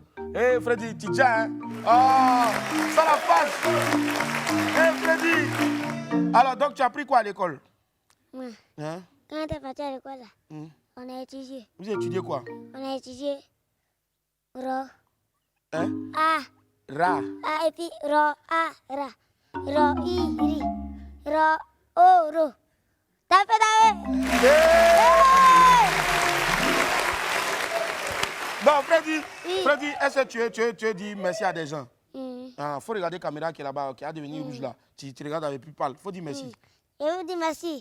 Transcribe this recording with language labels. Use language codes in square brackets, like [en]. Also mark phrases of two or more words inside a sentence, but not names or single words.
[fr] Hé, Freddy, tu tiens, hein? Oh, ça la face! Hé, Freddy! Alors, donc, tu as appris quoi à l'école? Ouais. Hein? Quand on est parti à l'école, on a étudié. Vous avez étudié quoi? On a étudié Ro. Hein? A. Ra. A et puis Ro, A, Ra. Ro, I, Ri. Ro, O, Ro. T'as fait Bon, Freddy, est-ce que tu dis merci à des gens? Il faut regarder la caméra qui est là-bas, qui a devenu rouge là. Tu regardes avec plus pâle. Il faut dire merci. Je vous dis merci.